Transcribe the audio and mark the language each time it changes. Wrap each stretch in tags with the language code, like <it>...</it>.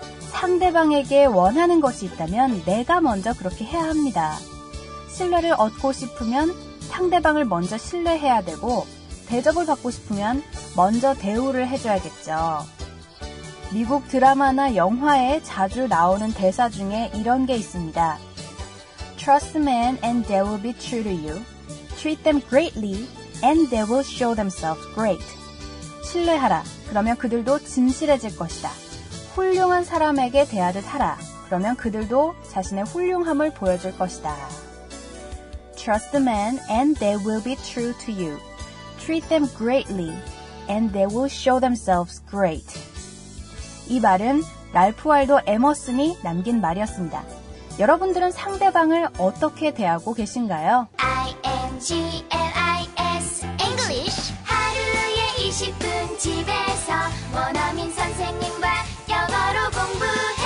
<ko>상대방에게 원하는 것이 있다면 내가 먼저 그렇게 해야 합니다. 신뢰를 얻고 싶으면 상대방을 먼저 신뢰해야 되고 대접을 받고 싶으면 먼저 대우를 해줘야겠죠. 미국 드라마나 영화에 자주 나오는 대사 중에 이런 게 있습니다.</ko> <en>Trust a man and they will be true to you. Treat them greatly and they will show themselves great.</en> <ko>신뢰하라. 그러면 그들도 진실해질 것이다. 훌륭한 사람에게 대하듯 하라. 그러면 그들도 자신의 훌륭함을 보여줄 것이다.</ko> <en>Trust the man and they will be true to you. Treat them greatly and they will show themselves great.</en> <ko>이 말은 랄프 waldo 에머슨이 남긴 말이었습니다. 여러분들은 상대방을 어떻게 대하고 계신가요? INGLIS English 하루에 20분 집에서 원어민 선생님과 영어로 공부해.</ko>